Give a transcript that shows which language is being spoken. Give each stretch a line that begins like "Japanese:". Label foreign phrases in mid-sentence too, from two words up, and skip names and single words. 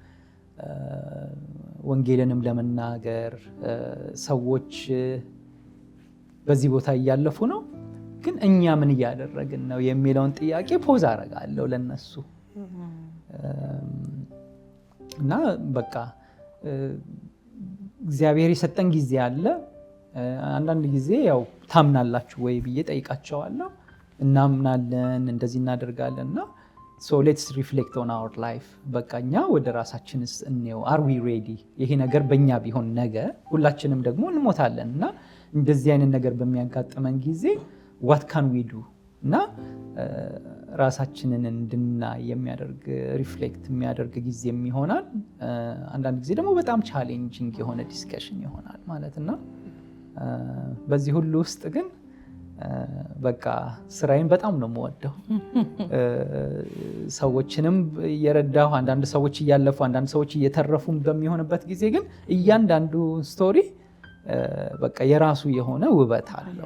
Amharic: ወንጌልንም ለመናገር ሰዎች በዚህ ቦታ እያለፉ ነው፣ ግን እኛ ምን እያደረግን ነው የሚለውን ጥያቄ ፖዝ አደርጋለሁ ለነሱ እና በቃ እግዚአብሔር የሰጠን ጊዜ አለ። አንዳንድ ጊዜ ያው ታምናላችሁ ወይ ብዬ ጠይቃቸዋለሁ። እናምናለን፣ እንደዚህ እናደርጋለን እና
English: so let's reflect on our life
Amharic: በቃ እኛ ወደ ራሳችንስ እንየው።
English: are we ready?
Amharic: ይሄ ነገር በእኛ ቢሆን ነገ ሁላችንም ደግሞ እንሞታለን እና እንደዚህ አይነት ነገር በሚያጋጥመን ጊዜ
English: what can we do?
Amharic: እና ራሳችንን እንድናይ የሚያደርግ ሪፍሌክት የሚያደርግ ጊዜም ይሆናል። አንዳንድ ጊዜ ደግሞ በጣም ቻሌንጂንግ የሆነ ዲስከሽን ይሆናል ማለት እና በዚህ ሁሉ ውስጥ ግን በቃ ስራዬን በጣም ነው የምወደው። ሰዎችንም እየረዳሁ አንዳንድ ሰዎች እያለፉ አንዳንድ ሰዎች እየተረፉ በሚሆንበት ጊዜ ግን እያንዳንዱ ስቶሪ በቃ የራሱ የሆነ ውበት አለው።